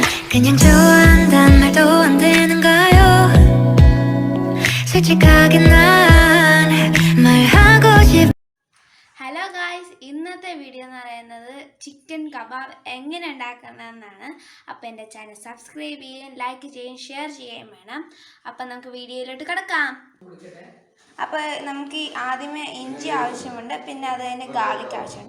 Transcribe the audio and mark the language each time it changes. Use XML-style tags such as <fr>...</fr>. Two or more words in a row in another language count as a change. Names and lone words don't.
<ko>그냥 좋아한단 말도 안 되는가요? 솔직하게 난 말하고 싶.</ko> <en>hello guys,</en> <ml>ഇന്നത്തെ വീഡിയോ എന്ന് പറയുന്നത്</ml> <en>chicken kebab</en> <ml>എങ്ങനെ ഉണ്ടാക്കണമെന്നാണ്. അപ്പോൾ എൻ്റെ ചാനൽ സബ്സ്ക്രൈബ് ചെയ്യുകയും ലൈക്ക് ചെയ്യുകയും ഷെയർ ചെയ്യുകയും വേണം. അപ്പം നമുക്ക് വീഡിയോയിലോട്ട് കിടക്കാം. അപ്പോൾ നമുക്ക് ആദ്യമേ ഇഞ്ചി ആവശ്യമുണ്ട്, പിന്നെ അത് കഴിഞ്ഞ് ഗാർലിക് ആവശ്യമുണ്ട്.</ml>